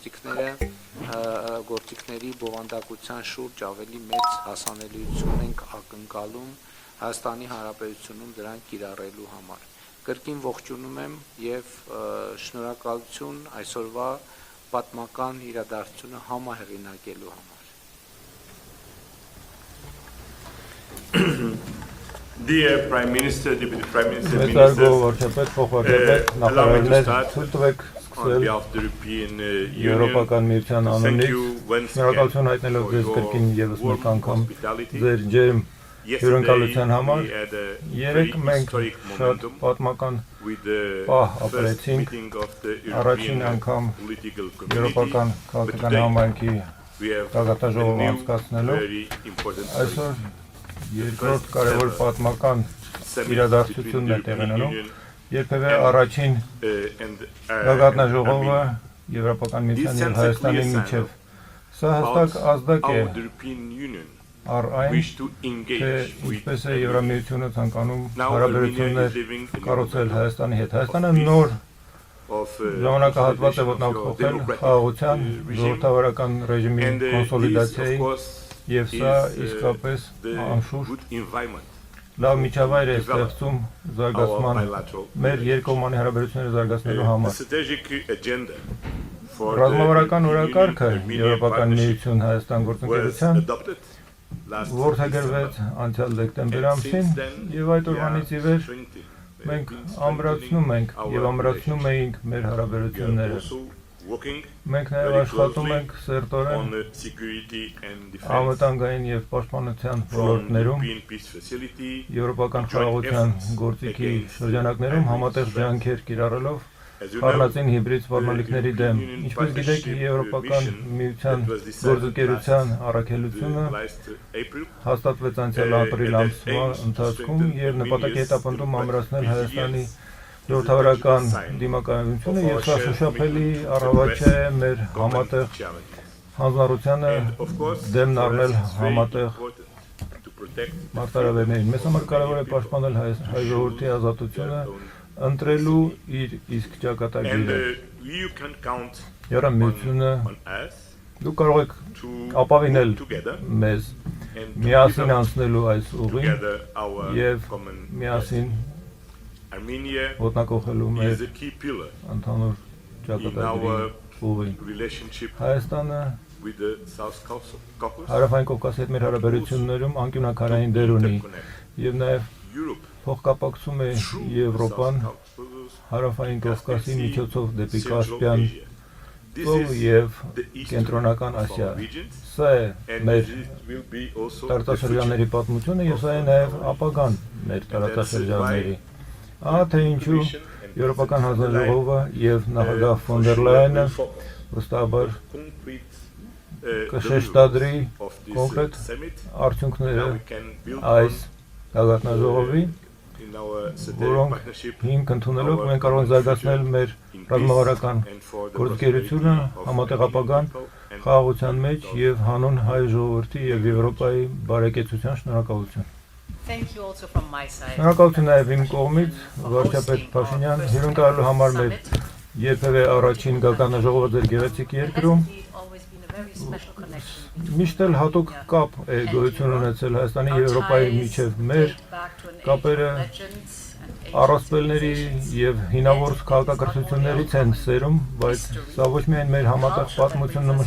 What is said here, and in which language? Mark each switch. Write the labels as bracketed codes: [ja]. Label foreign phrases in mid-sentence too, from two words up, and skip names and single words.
[hy] գործիքների բովանդակության շուրջ ավելի մեծ հասանելիություն ենք ակնկալում Հայաստանի Հանրապետությունում դրանք կիրառելու համար։ Կրկին ողջունում եմ և շնորհակալություն այսօրվա պատմական իրադարձությունը համահեղինակելու համար։ [en] Dear Prime Minister, Deputy Prime Minister, [hy] Մեծարգո [en] Ministers, [hy] վարչապետ, փոխվարչապետ, նախարարներ, ցույց տվեք [en] on [hy] սկսել [en] behalf of the European [hy] Եվրոպական [en] Union, [hy] միության [en] thank [hy] անունից [en] you once [hy] շնորհակալություն [en] again [hy] հայտնելով [en] for [hy] ձեզ կրկին [en] your [hy] եւս մեկ [en] warm [hy] անգամ [en] hospitality. [hy] ձեր ջերմ [en] Yesterday, [hy] հյուրընկալության համար։ [en] we had a [hy] Երեք [en] very [hy] մենք [en] historic [hy] շատ [en] momentum [hy] պատմական [en] with the [hy] պահ [en] first [hy] ապրեցինք [en] meeting of the [hy] առաջին [en] European [hy] անգամ [en] political [hy] Եվրոպական [en] community. [hy] քաղաքական համայնքի [en] We have a [hy] գագաթաժողով [en] new, [hy] անցկացնելով [en] very important [hy] այսօր երկրորդ կարևոր պատմական [en] summit [hy] իրադարձությունն է [en] between the [hy] տեղի [en] European [hy] ունենում։ [en] Union [hy] Երբևէ առաջին [en] and [hy] գագաթնաժողովը Armenia. Եվրոպական [en] This [hy] միության եւ [en] sends a [hy] Հայաստանի [en] clear [hy] միջև։ [en] sign [hy] Սա հստակ ազդակ է [en] how the European Union [hy] առ այն, [en] wish to [hy] թե [en] engage with [hy] ինչպես է Եվրամիությունը ցանկանում [en] Now [hy] հարաբերություններ [en] Armenia is living in a [hy] կառուցել [en] moment [hy] Հայաստանի հետ։ Հայաստանը [en] of peace, [hy] նոր [en] of [hy] ժամանակահատված է [en] consolidation of your [hy] ոտնահարել [en] democratic [hy] խաղաղության, [en] regime, [hy] ժողովրդավարական ռեժիմի [en] and this, [hy] կոնսոլիդացիայի [en] of course, [hy] եւ սա [en] is [hy] իսկապես [en] the [hy] անշուշտ [en] good environment [hy] լավ միջավայր է ստեղծում [en] our [hy] զարգացման [en] bilateral [hy] մեր երկկողմանի հարաբերությունները զարգացնելու [en] a [hy] համար։ [en] strategic agenda for [hy] Ռազմավարական [en] the [hy] օրակարգը [en] European [hy] Եվրոպական [en] partnership [hy] միություն Հայաստան [en] was [hy] գործընկերության [en] adopted last [hy] որդեգրվեց անցյալ դեկտեմբեր [en] And [hy] ամսին [en] since then, [hy] եւ այդ [en] we [hy] օրվանից ի [en] are [hy] վեր [en] strengthening, [hy] մենք [en] been [hy] ամրացնում ենք [en] strengthening [hy] եւ [en] our [hy] ամրացնում էինք մեր [en] We are [hy] հարաբերությունները։ [en] also working [hy] Մենք նաեւ [en] very [hy] աշխատում [en] closely [hy] ենք սերտորեն [en] on security and defense [hy] անվտանգային եւ պաշտպանության [en] from [hy] ոլորտներում [en] European Peace Facility, [hy] Եվրոպական խաղաղության գործիքի շրջանակներում համատեղ ջանքեր կիրառելով [en] as you know, [hy] Առանձին հիբրիդ սպառնալիքների դեմ։ Ինչպես գիտեք, Եվրոպական միության գործընկերության առաքելությունը [en] last April, [hy] հաստատվեց անցյալ ապրիլ ամսվա ընթացքում եւ նպատակ է հետապնդում ամրացնել Հայաստանի ժողովրդավարական դիմակայությունը եւ սա շոշափելի առավաճ է մեր համատեղ [en] challenge. [hy] հանձնառությանը [en] And of course, [hy] դեմն [en] for [hy] առնել [en] us it's very [hy] համատեղ [en] important to protect [hy] մարտահրավերներին։ Մեզ համար կարևոր է պաշտպանել հայ ժողովրդի ազատությունը, ընտրելու իր իսկ [en] and [hy] ճակատագիրը։ [en] you can count [hy] Եվրամիությունը [en] on us [hy] դուք կարող եք [en] to [hy] ապավինել [en] work together [hy] մեզ [en] and to [hy] միասին [en] develop [hy] անցնելու այս ուղին [en] together our [hy] եւ [en] common [hy] միասին Armenia ոտնակոխելու [en] is [hy] մեր [en] a key pillar [hy] ընդհանուր [en] in [hy] ճակատագրի [en] our [hy] ուղին։ [en] relationship [hy] Հայաստանը [en] with the South Caucasus, [hy] Հարավային Կովկասի հետ մեր հարաբերություններում անկյունակարային դեր ունի [en] interconnect [hy] եւ նաեւ Europe փոխկապակցում է [en] through [hy] Եվրոպան [en] South Caucasus, [hy] Հարավային Կովկասի միջոցով դեպի [en] Central [hy] Կասպյան [en] Asia. This [hy] ծով [en] is [hy] եւ [en] the east [hy] Կենտրոնական [en] of our [hy] Ասիա։ [en] regions, [hy] Սա է [en] and [hy] մեր [en] this will be also the [hy] տարածաշրջանների պատմությունը եւ սա է նաեւ ապագան մեր տարածաշրջանների։ Ահա թե ինչու Եվրոպական հանձնաժողովը եւ նախագահ ֆոն դեր Լայենը վստահաբար կշեշտադրի կոնկրետ արդյունքները այս գագաթնաժողովի, որոնք հիմք ընդունելով մենք կարող ենք զարգացնել մեր ռազմավարական գործընկերությունը համատեղ ապագան խաղաղության մեջ եւ հանուն հայ ժողովրդի եւ Եվրոպայի բարեկեցության շնորհակալություն։ [en] Thank you also from my side. [hy] Շնորհակալություն նաեւ իմ կողմից վարչապետ Փաշինյան հյուրընկալելու համար մեր երբևէ առաջին գագաթնաժողովը ձեր գեղեցիկ երկրում։ Միշտ էլ հատուկ կապ է գոյություն ունեցել Հայաստանի եւ Եվրոպայի միջև մեր կապերը առասպելների եւ հինավուրց քաղաքակրթություններից են սերում, բայց սա ոչ միայն մեր համատեղ պատմությունն ու